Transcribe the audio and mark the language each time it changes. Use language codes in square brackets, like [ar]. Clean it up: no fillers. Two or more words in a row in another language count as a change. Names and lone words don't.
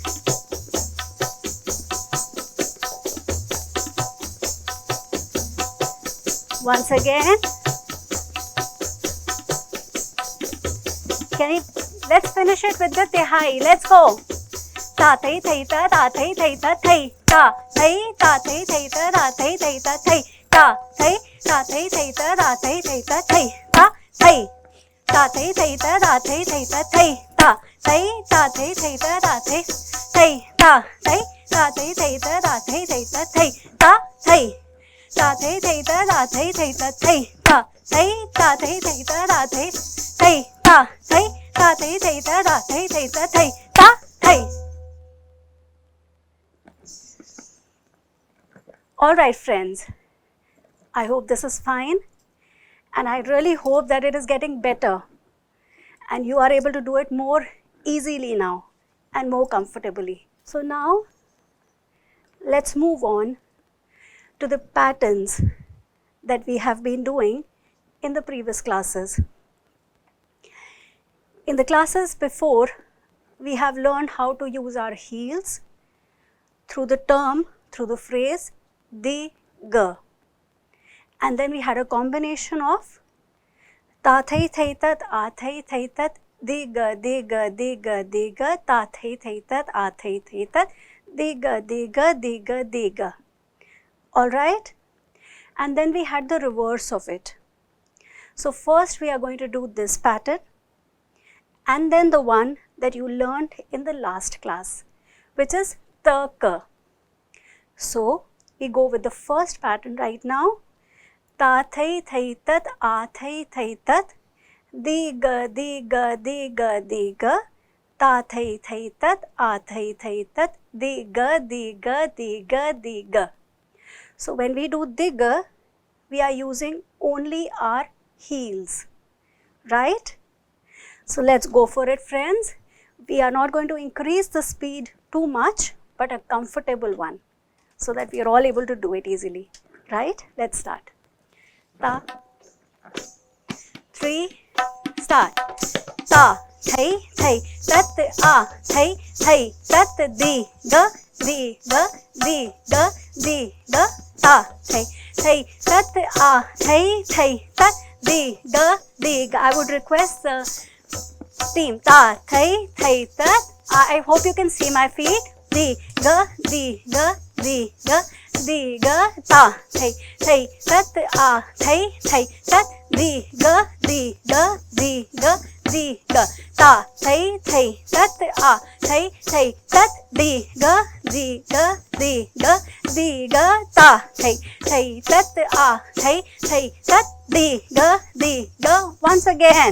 [en] Once again. Let's finish it with the tihai. Let's go. Ta thai thai ta ta thai thai ta thai ta thai ta thai thai ta ta thai thai ta thai ta thai ta thai thai ta ta thai thai ta thai ta thai ta thai thai ta ta thai thai ta thai ta thai ta thai thai ta ta thai thai ta thai ta thai thai ta ta thai thai ta thai ta thai ta thai thai ta ta thai thai ta thai ta thai ta thai thai ta ta thai thai ta thai ta thai thai ta ta thai thai ta thai ta thai. Alright friends, I hope this is fine and I really hope that it is getting better and you are able to do it more easily now and more comfortably. So now let's move on to the patterns that we have been doing in the previous classes. In the classes before, we have learned how to use our heels through the term, through the phrase di ga, and then we had a combination of ta thai thai tat, a thai thai tat, di ga di ga di ga di ga, ta thai thai tat, a thai thai tat, di ga di ga di ga di ga. All right, and then we had the reverse of it. So first we are going to do this pattern and then the one that you learned in the last class, which is ta ka. So we go with the first pattern right now. Ta thai thai tat, a thai thai tat, di ga di ga di ga di ga, ta thai thai tat, a thai thai tat, di ga di ga di ga di ga. So when we do di ga, we are using only our heels, right? So let's go for it, friends. We are not going to increase the speed too much, but a comfortable one, so that we are all able to do it easily, right? Let's start. Ta, 3, start. Ta, thai, thai, tat, a, thai, thai, tat, di, ga, di, ga, di, ga, di, ga, ta, thai, thai, tat, a, thai, thai, tat, di, ga, di, ga. I would request the team. Ta, thai, thai, tat. I hope you can see my feet. Di, ga, di, ga, di, ga, di, ga, ta, thai, thai, tat, a, thai, thai, tat, di, ga, di, ga, di, ga, di, ga, ta, thai, thai, tat, a, thai, thai, tat, di, ga, di, ga, di, ga, di, ga, ta, thai, thai, tat, a, thai, thai, tat, di, ga, di, ga. Once again.